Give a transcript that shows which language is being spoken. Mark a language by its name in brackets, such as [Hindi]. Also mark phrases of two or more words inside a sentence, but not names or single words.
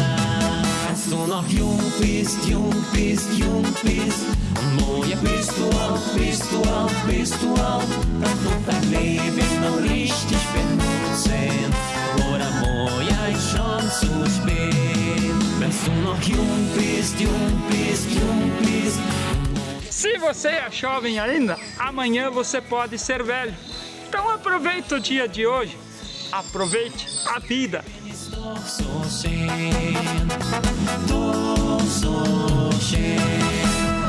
[German] Wenn du noch jung bist und morgen bist du alt, dann tut dein Leben noch richtig benutzen. Oder morgen ist schon zu spät. Wenn du noch jung bist. [Portuguese] Se você é jovem ainda, amanhã você pode ser velho. Então aproveita o dia de hoje, aproveite a vida. [German] Doch so schön.